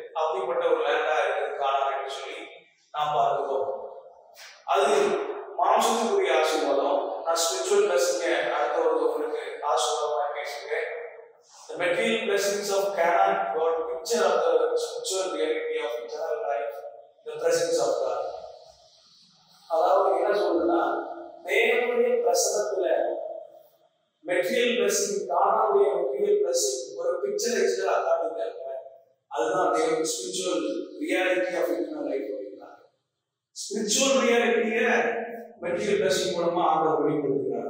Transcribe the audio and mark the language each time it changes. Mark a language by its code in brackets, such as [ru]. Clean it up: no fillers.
[ta] அப்படிப்பட்ட ஒரு லேண்டா இருக்கிறது காணாம என்று சொல்லி நாம் பார்க்கிறோம். அது மாம்சத்துக்குரிய ஆசீர்வாதம். நான் ஸ்பிரிச்சுவல் பிளஸிங்க அடுத்த ஒரு உங்களுக்கு ஆசீர்வாதமாக பேசுகிறேன். [en] The material blessings of Canaan were a picture of the spiritual reality of eternal life, the presence of God. [ta] அதாவது என்ன சொல்றதுன்னா, தேவனுடைய பிரசன்னத்துல மெட்டீரியல் பிளஸிங், கானானுடைய மெட்டீரியல் பிளஸிங் ஒரு பிக்சரைஸ்டா காட்டிட்டாங்க. அதுதான் தேவன் [en] spiritual reality of eternal life [ta] அப்படின்றாங்க. ஸ்பிரிச்சுவல் ரியாலிட்டியை மெட்டீரியல் பிளஸிங் மூலமா ஆண்டவர் வெளிப்படுத்துகிறார்.